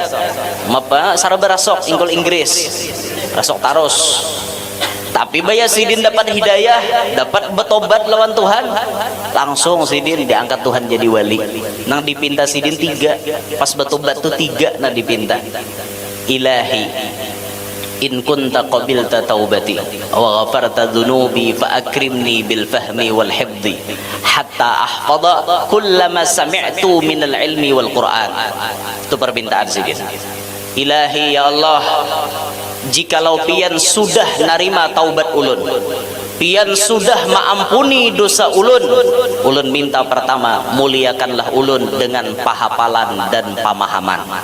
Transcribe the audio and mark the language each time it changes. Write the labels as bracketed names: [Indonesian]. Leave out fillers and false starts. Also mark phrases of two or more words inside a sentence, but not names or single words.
[Banjar] Apa saraba rasok ingkul Inggris. Rasok tarus. Tapi bayar sidin dapat hidayah, dapat bertobat lawan Tuhan, langsung sidin diangkat Tuhan jadi wali. Nang dipinta sidin 3, pas bertobat tuh 3 nang dipinta. [Arabic] إلهي إن كنت قبلت توبتي وغفرت ذنوبي فأكرمني بالفهم والحفظ حتى أحفظ كلما سمعت من العلم والقرآن. [Banjar] Itu permintaan sidin. [Arabic] إلهي يا الله, [Banjar] jikalau pian sudah narima taubat ulun, pian sudah maampuni dosa ulun, ulun minta pertama muliakanlah ulun dengan pahapalan dan pemahaman.